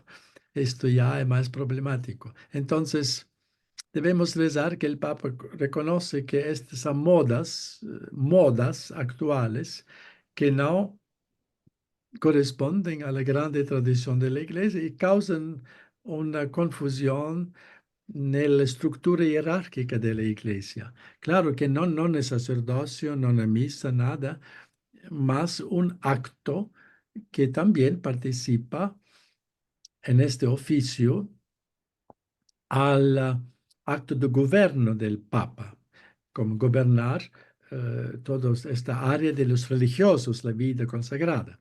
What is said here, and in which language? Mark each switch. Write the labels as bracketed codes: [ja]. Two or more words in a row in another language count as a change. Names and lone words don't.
[es] Esto ya es más problemático. Entonces, debemos rezar que el Papa reconoce que estas son modas actuales que no corresponden a la grande tradición de la Iglesia y causan una confusión [it] nella struttura jerarchica della [es] Iglesia. Claro que [it] non è [es] sacerdocio, [it] non è [es] misa, nada, mas un acto que también participa en este oficio al acto de gobierno del Papa, como gobernar toda esta área de los religiosos, la vida consagrada.